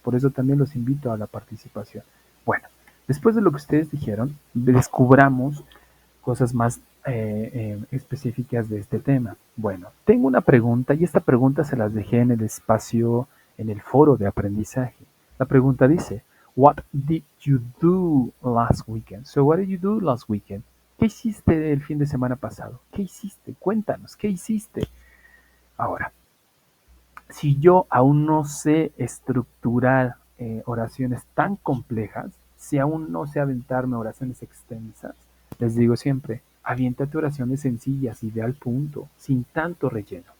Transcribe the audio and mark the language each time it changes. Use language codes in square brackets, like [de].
[es] Por eso también los invito a la participación. Bueno, después de lo que ustedes dijeron, descubramos cosas más específicas de este tema. Bueno, tengo una pregunta y esta pregunta se las dejé en el espacio, en el foro de aprendizaje. La pregunta dice, [en] What did you do last weekend? So, what did you do last weekend? [es] ¿Qué hiciste el fin de semana pasado? ¿Qué hiciste? Cuéntanos, ¿qué hiciste? Ahora, si yo aún no sé estructurar oraciones tan complejas, si aún no sé aventarme oraciones extensas, les digo siempre, aviéntate oraciones sencillas y ve al punto, sin tanto relleno.